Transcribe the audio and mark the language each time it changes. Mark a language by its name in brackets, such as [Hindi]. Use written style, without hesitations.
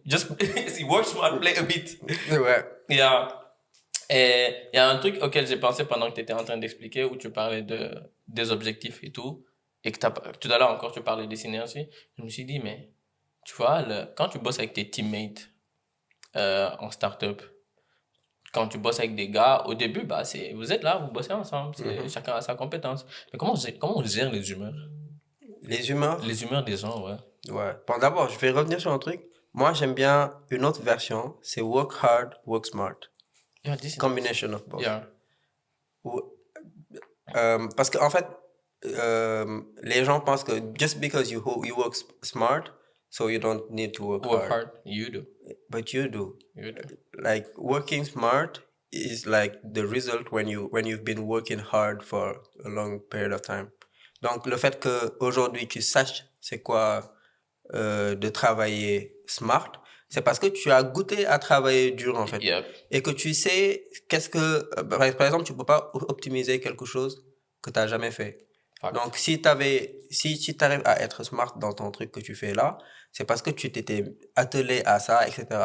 [English] Just work smart, play a bit. [French] Ouais. [English] Yeah. [French] Et il y a un truc auquel j'ai pensé pendant que tu étais en train d'expliquer, où tu parlais des objectifs et tout, et que tout à l'heure encore tu parlais des synergies. Je me suis dit, mais tu vois, quand tu bosses avec tes teammates en startup, quand tu bosses avec des gars, au début, bah, vous êtes là, vous bossez ensemble, chacun a sa compétence. Mais comment on gère les humeurs? Les humeurs? Les humeurs des gens, ouais. Ouais. Bon, d'abord, je vais revenir sur un truc. Moi, j'aime bien une autre version, c'est [English] work hard, work smart. Yeah, this is Combination of both. yeah. [French] Parce qu'en fait, les gens pensent que [English] just because you work smart, so you don't need to work Work hard. hard, you do. But you do. You do. Like working smart is like the result when you've been working hard for a long period of time. [French] Donc le fait que aujourd'hui tu saches c'est quoi de travailler smart, c'est parce que tu as goûté à travailler dur en fait. [English] Yep. [French] Et que tu sais qu'est-ce que par exemple tu peux pas optimiser quelque chose que tu n'as jamais fait. [English] Fact. [French] Donc si tu arrives à être smart dans ton truc que tu fais là, c'est parce que tu t'étais attelé à ça, etc.